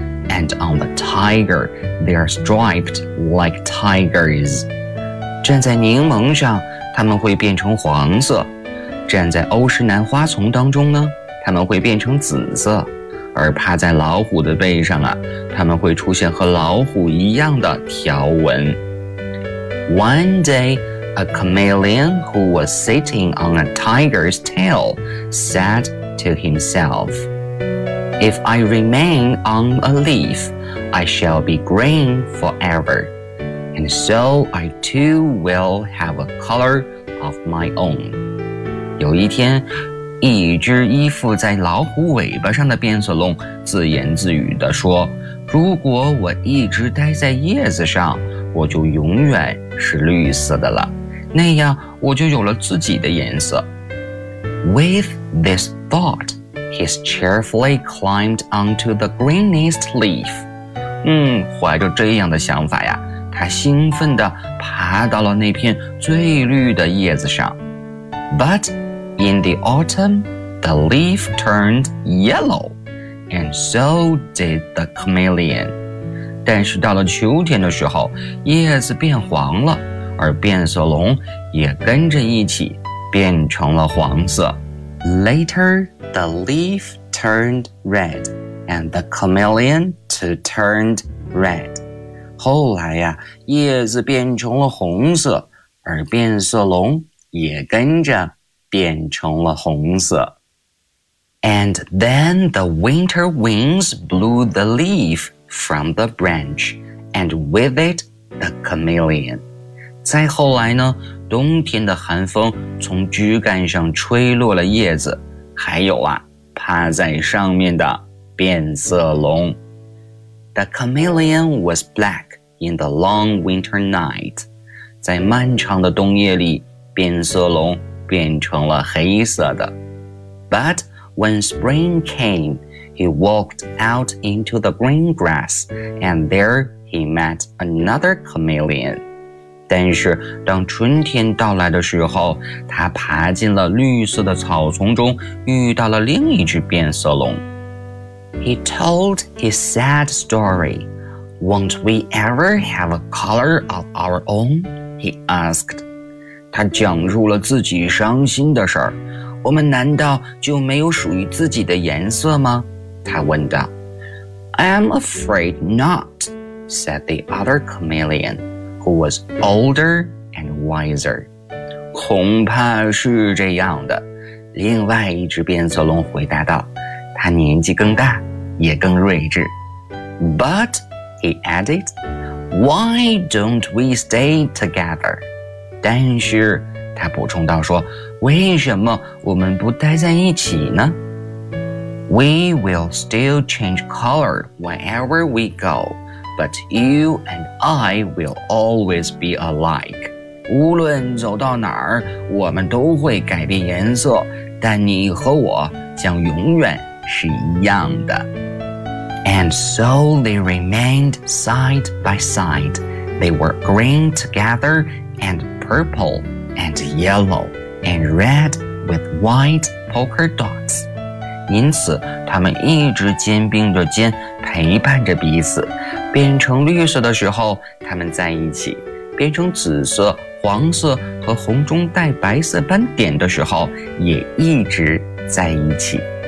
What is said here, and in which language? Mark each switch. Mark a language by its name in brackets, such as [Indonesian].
[English] And on the tiger, they are striped like tigers. [Chinese] 站在柠檬上，它们会变成黄色。站在欧石南花丛当中呢，它们会变成紫色。而趴在老虎的背上啊，它们会出现和老虎一样的条纹。 [English] One day, a chameleon who was sitting on a tiger's tail said to himself, If I remain on a leaf, I shall be green forever, and so I too will have a color of my own. [Chinese] 有一天，一只依附在老虎尾巴上的变色龙自言自语地说，如果我一直待在叶子上，我就永远是绿色的了，那样我就有了自己的颜色。 [English] With this thought, he cheerfully climbed onto the greenest leaf. [Chinese] 怀着这样的想法呀，他兴奋地爬到了那片最绿的叶子上。 [English] ButIn the autumn, the leaf turned yellow, and so did the chameleon. [Chinese] 但是到了秋天的时候，叶子变黄了，而变色龙也跟着一起变成了黄色。 [English] Later, the leaf turned red, and the chameleon too turned red. [Chinese] 后来呀，叶子变成了红色，而变色龙也跟着变成了红色。 [English] And then the winter winds blew the leaf from the branch, and with it, the chameleon. [Chinese] 再后来呢，冬天的寒风从枝干上吹落了叶子，还有啊，趴在上面的变色龙。 [English] The chameleon was black in the long winter night. [Chinese] 在漫长的冬夜里，变色龙变成了黑色的。 [English] But when spring came, he walked out into the green grass, and there he met another chameleon. [Chinese] 但是当春天到来的时候，他爬进了绿色的草丛中，遇到了另一只变色龙。 [English] He told his sad story. Won't we ever have a color of our own? He asked. [Chinese] 他讲述了自己伤心的事儿，我们难道就没有属于自己的颜色吗？他问道。 [English] I'm afraid not, said the other chameleon, who was older and wiser. [Chinese] 恐怕是这样的，另外一只变色龙回答道，他年纪更大，也更睿智。 [English] But, he added, why don't we stay together? [Chinese] 但是他补充道说，为什么我们不待在一起呢？ [English] We will still change color whenever we go, but you and I will always be alike. [Chinese] 无论走到哪儿，我们都会改变颜色，但你和我将永远是一样的。 [English] And so they remained side by side. They were green together andPurple and yellow and red with white polka dots. [Chinese] 因此，他们一直肩并着肩，陪伴着彼此。变成绿色的时候，他们在一起；变成紫色、黄色和红中带白色斑点的时候，也一直在一起。